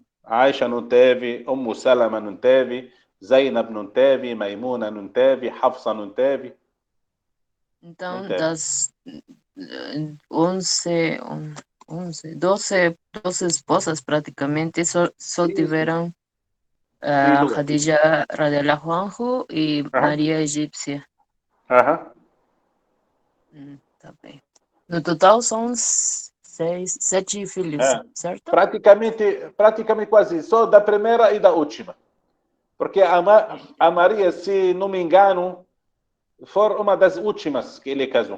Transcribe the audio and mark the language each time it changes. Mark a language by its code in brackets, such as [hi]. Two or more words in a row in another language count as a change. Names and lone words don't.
[pt] Aisha não teve, Salama não teve, Zainab não teve, Maimuna não teve, Hafsa não teve. Então, das 12 esposas praticamente só tiveram Khadija [ar] رضي الله عنه [pt] e Maria egípcia. Tá bem. No total são 7 filhos, certo? Praticamente quase só da primeira e da última. Porque a Maria, se não me engano, foi uma das últimas que ele casou.